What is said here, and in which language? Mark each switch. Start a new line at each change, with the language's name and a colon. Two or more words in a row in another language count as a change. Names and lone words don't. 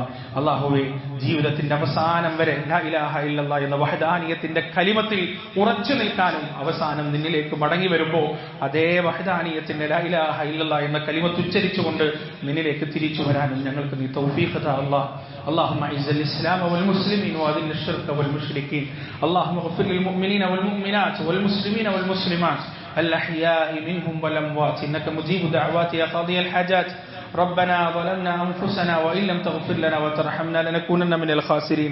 Malayalam: അല്ലാഹുവേ, ജീവിതത്തിന്റെ അവസാനം വരെ
Arabic: لا إله إلا الله
Malayalam: എന്ന വഹദാനിയത്തിന്റെ കലിമത്തിൽ ഉറച്ചു നിൽക്കാനും അവസാനം നിന്നിലേക്ക് മടങ്ങി വരുമ്പോൾ അതേ വഹദാനിയത്തിന്റെ
Arabic: لا إله إلا الله
Malayalam: എന്ന കലിമത്ത് ഉച്ചരിച്ചുകൊണ്ട് നിന്നിലേക്ക് തിരിച്ചു വരാനും ഞങ്ങൾക്ക് നീ തൗഫീഖ് താ അല്ലാഹ്.
Arabic: اللهم اعز الاسلام والمسلمين واذل الشرك والمشركين. اللهم اغفر للمؤمنين والمؤمنات والمسلمين والمسلمات الاحياء منهم والاموات انك مجيب دعوات يا قاضي الحاجات. ربنا ظلمنا أنفسنا وإن لم تغفر لنا وترحمنا لنكونن من الخاسرين.